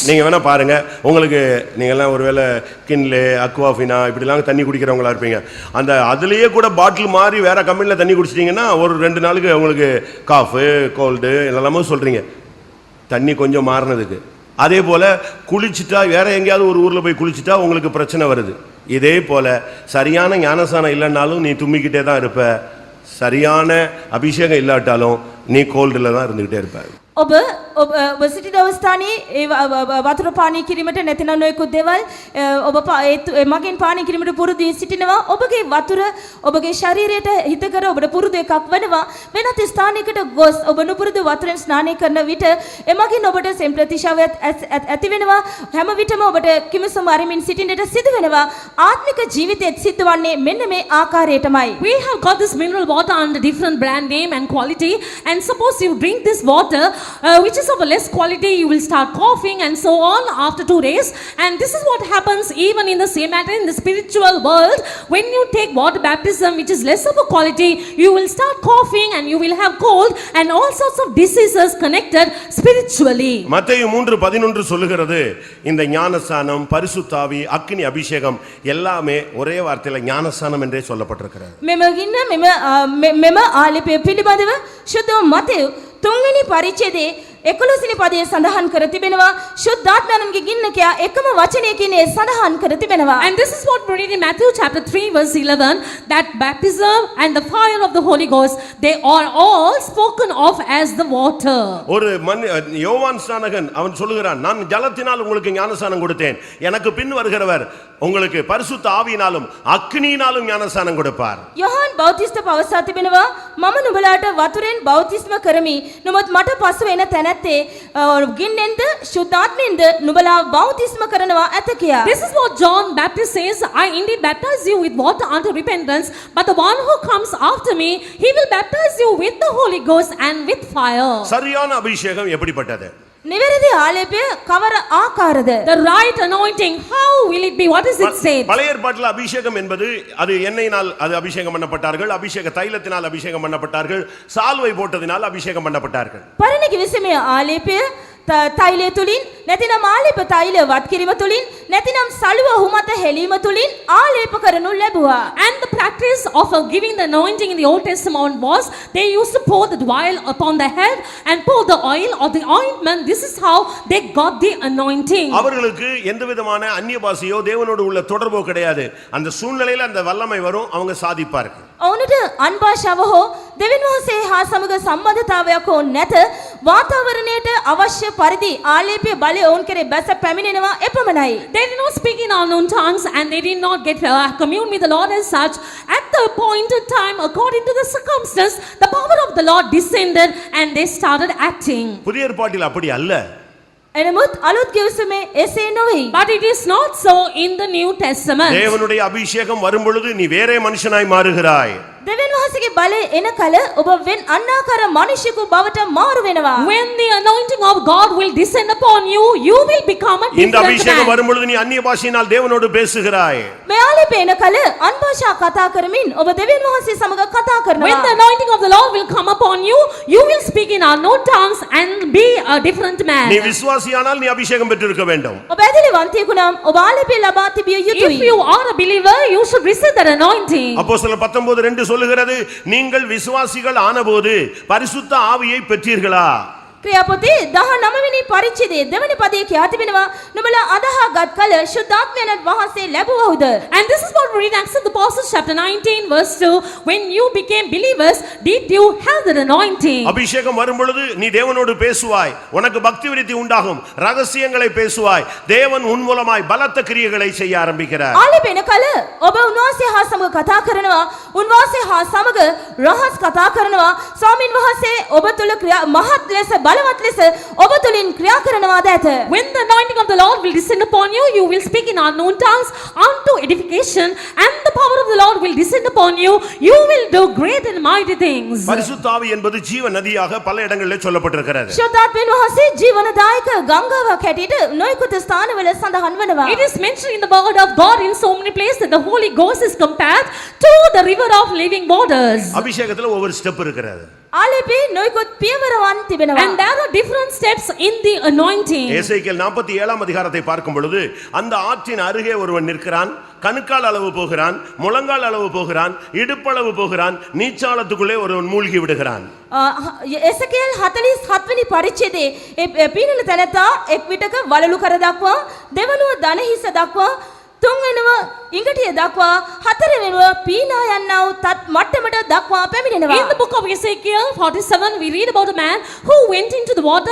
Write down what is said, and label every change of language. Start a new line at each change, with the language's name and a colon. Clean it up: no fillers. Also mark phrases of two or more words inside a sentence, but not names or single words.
Tamil: நீங்க வேணா பாருங்க, உங்களுக்கு நீங்க எல்லாம் ஒருவேளை கின்லே அக்வாஃபினா இப்படிலாம் தண்ணி குடிக்கிறவங்களா இருப்பீங்க. அந்த அதுலயே கூட பாட்டில் மாதிரி வேற கம்பெனில தண்ணி குடிச்சிட்டீங்கன்னா ஒரு 2 நாளுக்கு உங்களுக்கு
English: cough cold
Tamil: எல்லாமே சொல்றீங்க தண்ணி கொஞ்சம் மாறினதுக்கு. அதே போல குளிச்சுட்டா வேற எங்கேயாவது ஒரு ஊர்ல போய் குளிச்சுட்டா உங்களுக்கு பிரச்சனை வருது. இதே போல சரியான ஞானசானம் இல்லைன்னாலும் நீ தும்மிக்கிட்டே தான் இருப்ப. சரியான அபிஷேகம் இல்லாட்டாலும் நீ கோல்டுல தான் இருந்துகிட்டே இருப்ப.
Sinhala: ඔබ සිටින අවස්ථානයේ ඒ වතුර පානය කිරීමට නැතිනම් නොයෙකුත් දේවල් ඔබ මගෙන් පානය කිරීමට පුරුදු වී සිටිනවා. ඔබගේ වතුර ඔබගේ ශරීරයට හිතකර ඔබට පුරුදු එකක් වෙනවා. වෙනත් ස්ථානයකට ගොස් ඔබ නුපුරුදු වතුරෙන් ස්නානය කරන විට එමගින් ඔබට සෙම් ප්‍රතිශාවයක් ඇති වෙනවා. හැම විටම ඔබට කිමිසුම අරමින් සිටින්නට සිදු වෙනවා. ආත්මික ජීවිතයේත් සිද්ධවන්නේ මෙන්න මේ ආකාරයටමයි.
English: We have got this mineral water under different brand name and quality, and suppose you drink this water which is of a less quality, you will start coughing and so on after 2 days. And this is what happens even in the same matter in the spiritual world. When you take water baptism which is less of a quality, you will start coughing and you will have cold and all sorts of diseases connected spiritually.
Tamil: மத்தேயு 3:11 சொல்லுகிறது, இந்த ஞானஸ்நானம், பரிசுத்த ஆவி, அக்கினி அபிஷேகம் எல்லாமே ஒரே வார்த்தையில ஞானஸ்நானம் என்றே சொல்லப்பட்டிருக்கிறது.
Sinhala: මෙම ආලේපය පිළිබඳව ශුද්ධ මතෙව් 3 වෙනි පරිච්ඡේදයේ 11 වෙනි පදයේ සඳහන් කර තිබෙනවා. ශුද්ධාත්මයන්ගේ ගින්න කියා එකම වචනයකින් ඒ සඳහන් කර තිබෙනවා.
English: And this is what we read in Matthew chapter 3 verse 11, that baptism and the fire of the Holy Ghost, they are all spoken of as the water.
Tamil: ஒரு யோவான் ஸ்நானகன் அவன் சொல்லுகிறான், நான் ஜலத்தினால் உங்களுக்கு ஞானஸ்நானம் கொடுத்தேன், எனக்கு பின் வருகிறவர் உங்களுக்கு பரிசுத்த ஆவியினாலும் அக்கினியினாலும் ஞானஸ்நானம் கொடுப்பார்.
Sinhala: යොහාන් බෞතිස්ත පවසා තිබෙනවා, මම නුඹලාට වතුරෙන් බෞතිස්ම කරමි. නමුත් මට පසු එන තැනැත්තා නැත්තේ ගින්නෙන්ද ශුද්ධාත්මයෙන්ද නුඹලා බෞතිස්ම කරනවා ඇත කියා.
English: This is what John Baptist says, I indeed baptize you with water unto repentance, but the one who comes after me, he will baptize you with the Holy Ghost and with fire.
Tamil: சரியான அபிஷேகம் எப்படிப்பட்டது?
Sinhala: නිවැරදි ආලේපය කවර ආකාරද?
English: The right anointing, how will it be? What is it said?
Tamil: பழைய ஏற்பாட்டில் அபிஷேகம் என்பது அது எண்ணெயினால் அது அபிஷேகம் பண்ணப்பட்டார்கள், அபிஷேக தைலத்தினால் அபிஷேகம் பண்ணப்பட்டார்கள், சால்வை போட்டதினால் அபிஷேகம் பண்ணப்பட்டார்கள்.
Sinhala: පරණ කිවිසුමේ ආලේපය තෛලය තුලින් නැතිනම් ආලේප තෛල වත් කිරීම තුලින් නැතිනම් සලුව හුමත හෙලීම තුලින් ආලේප කරනු ලැබුවා.
English: And the practice of giving the anointing in the Old Testament was they used to pour the oil upon the head and pour the oil or the ointment. This is how they got the anointing.
Tamil: அவர்களுக்கு எந்த விதமான அந்நிய பாஷையோ தேவனோடு உள்ள தொடர்போ கிடையாது. அந்த சூழ்நிலையில அந்த வல்லமை வரும், அவங்க சாதிப்பார்கள்.
Sinhala: ඔවුන්ට අන්භාෂාව හෝ දෙවියන් වහන්සේ හා සමග සම්බන්ධතාවයක් හෝ නැත වාතාවරණයට අවශ්‍ය පරිදි ආලේපයේ බලය ඔවුන් කෙරේ බැස පැමිණෙනවා එපමණයි.
English: They did not speak in unknown tongues and they did not get commune with the Lord as such. At the appointed time, according to the circumstance, the power of the Lord descended and they started acting.
Tamil: புதிய ஏற்பாட்டில் அப்படி அல்ல.
Sinhala: එනමුත් අලුත් කිවිසුමේ එසේ නොවේ.
English: But it is not so in the New Testament.
Tamil: தேவனுடைய அபிஷேகம் வரும் பொழுது நீ வேறே மனுஷனாய் மாறுகிறாய்.
Sinhala: දෙවියන් වහන්සේගේ බලය එන කල ඔබ වෙන අන්නාකාර මිනිසෙකු බවට මාරු වෙනවා.
English: When the anointing of God will descend upon you, you will become a
Tamil: இந்த
English: different
Tamil: அபிஷேகம்
English: man.
Tamil: வரும் பொழுது நீ அந்நிய பாஷையினால் தேவனோடு பேசுகிறாய்.
Sinhala: මේ ආලේපය එන කල අන්භාෂා කතා කරමින් ඔබ දෙවියන් වහන්සේ සමග කතා
English: When the
Sinhala: කරනවා.
English: anointing of the Lord will come upon you, you will speak in unknown tongues and be a different man.
Tamil: நீ விசுவாசியானால் நீ அபிஷேகம் பெற்றிருக்க வேண்டும்.
Sinhala: ඔබ ඇදලිවන්තයෙකු නම් ඔබ ආලේපය ලබා තිබිය
English: If
Sinhala: යුතුයි.
English: you are a believer, you should receive that anointing.
Tamil: அப்போஸ்தலர் 19:2 சொல்லுகிறது, நீங்கள் விசுவாசிகள் ஆனபோது பரிசுத்த ஆவியை பெற்றீர்களா?
Sinhala: ක්‍රියාපොතේ 19 වෙනි පරිච්ඡේදයේ දෙවැනි පදයේ කියා තිබෙනවා නුඹලා අදහාගත් කල ශුද්ධාත්මයන් වහන්සේ ලැබුවහුද?
English: And this is what we read in Acts of the Apostles chapter 19 verse 2. When you became believers, did you have that anointing?
Tamil: அபிஷேகம் வரும் பொழுது நீ தேவனோடு பேசுவாய், உனக்கு பக்தி விருத்தி உண்டாகும், ரகசியங்களை பேசுவாய், தேவன் உன் மூலமாய் பலத்த கிரியைகளை செய்ய ஆரம்பிக்கிறார்.
Sinhala: ආලේපය එන කල ඔබ උන්වහන්සේ හා සමග කතා කරනවා, උන්වහන්සේ හා සමග රහස් කතා කරනවා, ස්වාමින් වහන්සේ ඔබ තුල මහත් ලෙස බලවත් ලෙස ඔබ තුලින් ක්‍රියා කරනවාද ඇත.
English: When the anointing of the Lord will descend upon you, you will speak in unknown tongues unto edification, and the power of the Lord will descend upon you. You will do great and mighty things.
Tamil: பரிசுத்த ஆவி என்பது ஜீவ நதியாக பல இடங்களில் சொல்லப்பட்டிருக்கிறது.
Sinhala: ශුද්ධාත්මයන් වහන්සේ ජීවනදායක ගංගාවක් හැටියට නොයෙකුත් ස්ථානවල සඳහන් වෙනවා.
English: It is mentioned in the word of God in so many places that the Holy Ghost is compared to the river of living waters.
Tamil: அபிஷேகத்துல ஒவ்வொரு ஸ்டெப் இருக்கிறது.
Sinhala: ආලේපේ නොයෙකුත් පියවරවන් තිබෙනවා.
English: And there are different steps in the anointing.
Tamil: எசேக்கியேல் 47 அதிகாரத்தை பார்க்கும் பொழுது அந்த ஆற்றின் அருகே ஒருவன் நிற்கிறான், கணுக்கால் அளவு போகிறான், முழங்கால் அளவு போகிறான், இடுப்பளவு போகிறான், நீச்சாளத்துக்குள்ளே ஒருவன் மூழ்கி விடுகிறான்.
Sinhala: එසකේල් 47 වෙනි පරිච්ඡේදයේ පීනල තැනැත්තා එක් විටක වලලු කර දක්වා, දෙවනුව දන හිස දක්වා, තුන්වෙනුව ඉඟටිය දක්වා, හතරවෙනුව පීනා යන්නා වූ තත් මට්ටමට දක්වා පැමිණෙනවා.
English: In the book of Ezekiel 47, we read about a man who went into the water.